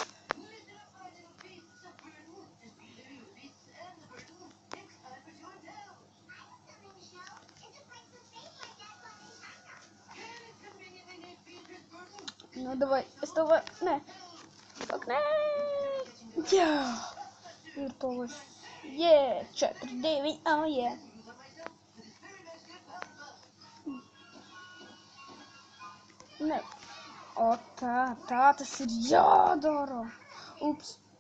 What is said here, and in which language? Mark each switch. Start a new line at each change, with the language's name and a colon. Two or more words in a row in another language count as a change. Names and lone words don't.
Latvian: Nu, davai, es to varu, nē. Fuck, nē. Jā, ir powers.
English: Yeah, 4-2, oh yeah.
Latvian: Nē. O, tā tas ir jādara. Ups.